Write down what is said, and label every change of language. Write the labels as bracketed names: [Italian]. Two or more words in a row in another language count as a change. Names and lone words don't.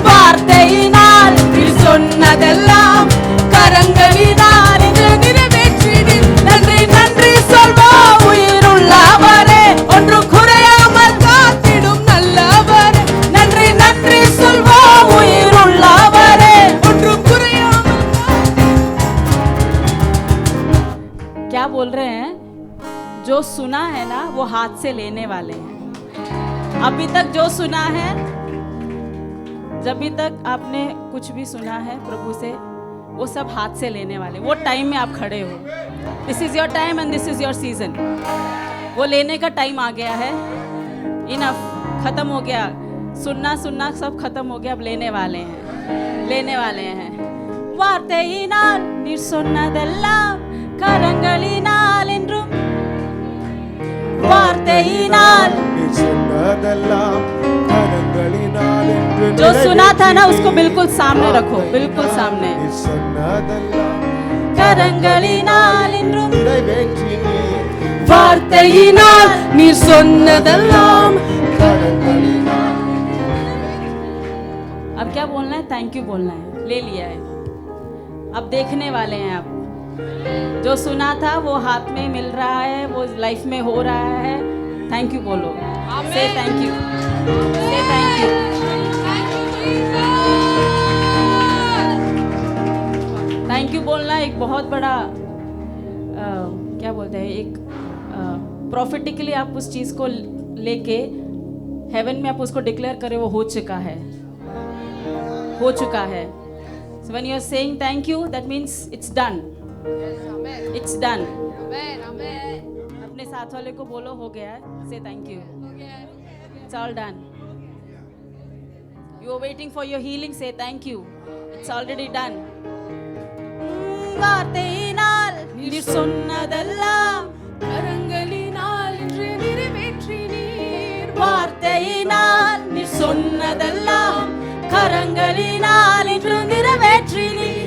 [Tamil] வார்த்தையினால் நீ சொன்னதெல்லாம் கரங்களினால் என்று நிறைவேற்றி நீர்। நன்றி நன்றி சொல்வோம் உயிருள்ளவரே, ஒன்றும் குறையாமல் காத்திடும் நல்லவரே। நன்றி நன்றி சொல்வோம் உயிருள்ளவரே, ஒன்றும் குறையாமல்। [Hindi] क्या बोल रहे हैं? जो सुना है ना वो हाथ से लेने वाले हैं। अभी तक जो सुना है, जब भी तक आपने कुछ भी सुना है प्रभु से, वो सब हाथ से लेने वाले। वो टाइम में आप खड़े हो। [English] this is your time and this is your season. [Hindi] वो लेने का टाइम आ गया है। इनफ, खत्म हो गया। सुनना सुनना सब खत्म हो गया। अब लेने वाले हैं, लेने वाले हैं। [Tamil] வார்த்தையினால் நீர் சொன்னதெல்லாம் கரங்களினால் என்றும்। வார்த்தையினால் நீர் சொன்னதெல்லாம் கரங்களினால் என்றும்। [Hindi] जो सुना था ना उसको बिल्कुल सामने रखो, बिल्कुल सामने। [Tamil] நீர் சொன்னதெல்லாம் கரங்களினால் என்றும் நிறைவேற்றி நீர்। வார்த்தையினால் நீர் சொன்னதெல்லாம் கரங்களினால்। [Hindi] अब क्या बोलना है? [English] thank you [Hindi] बोलना है। ले लिया है, अब देखने वाले हैं। आप जो सुना था वो हाथ में मिल रहा है, वो लाइफ में हो रहा है। [English] thank you बोलो, say thank you, say thank you। thank you [Hindi] बोलना एक बहुत बड़ा क्या बोलते हैं, एक प्रॉफिटिकली आप उस चीज़ को लेके हेवन में आप उसको डिक्लेयर करें वो हो चुका है, हो चुका है। [English] So when you are saying thank you, that means it's done. It's done. [Hindi] अपने साथ वाले को बोलो हो गया है, [English] say thank you. It's all done. You are waiting for your healing, say thank you. It's already done. [Tamil] வார்த்தையினால் நீர் சொன்னதெல்லாம் கரங்களினால் இன்று நிறைவேற்றி நீர்। வார்த்தையினால் நீர் சொன்னதெல்லாம் கரங்களினால் இன்று நிறைவேற்றி நீர்।